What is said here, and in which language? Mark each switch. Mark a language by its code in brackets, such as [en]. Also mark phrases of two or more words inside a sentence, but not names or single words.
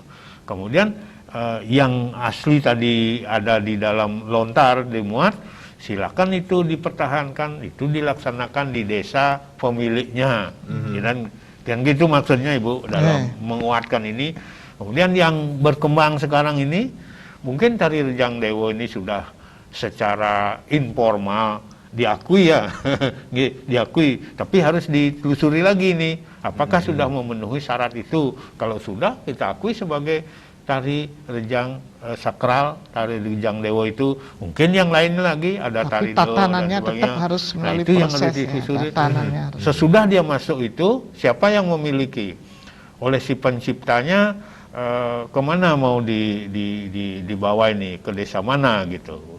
[id] Kemudian yang asli tadi ada di dalam lontar dimuat, silakan itu dipertahankan, itu dilaksanakan di desa pemiliknya. Dan gitu maksudnya Ibu dalam menguatkan ini. Kemudian yang berkembang sekarang ini, mungkin tari rejang dewo ini sudah secara informal diakui ya, diakui. Tapi harus ditelusuri lagi nih, apakah sudah memenuhi syarat itu. Kalau sudah, kita akui sebagai tari rejang sakral, tari rejang dewo itu. Mungkin yang lain lagi ada tari do dan tatanannya tetap harus melalui itu yang proses disusuri. harus. Sesudah dia masuk itu, siapa yang memiliki? Oleh si penciptanya, kemana mau dibawa ini, ke desa mana gitu.